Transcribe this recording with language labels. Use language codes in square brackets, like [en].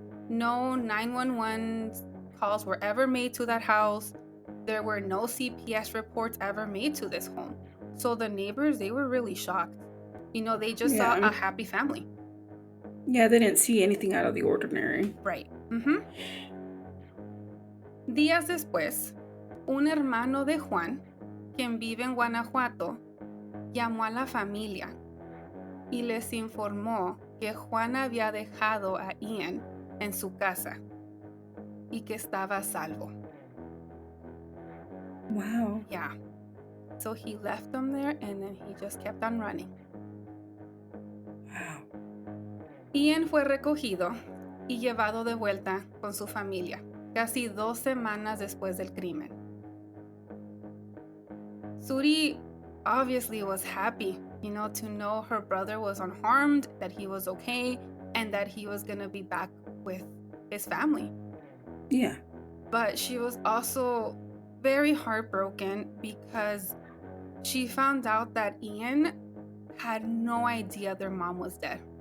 [en] No 911 calls were ever made to that house. There were no CPS reports ever made to this home. So the neighbors, they were really shocked. They just saw a happy family. Yeah, they didn't see anything out of the ordinary. Right. [es] Días después, un hermano de Juan, quien vive en Guanajuato, llamó a la familia y les informó que Juan había dejado a Ian en su casa y que estaba a salvo. [en] Wow. Yeah. So he left them there and then he just kept on running. Wow. [es] Ian fue recogido y llevado de vuelta con su familia, casi 2 semanas después del crimen. [en] Zuri obviously was happy, to know her brother was unharmed, that he was okay, and that he was going to be back with his family. Yeah. But she was also very heartbroken because she found out that Ian had no idea their mom was dead.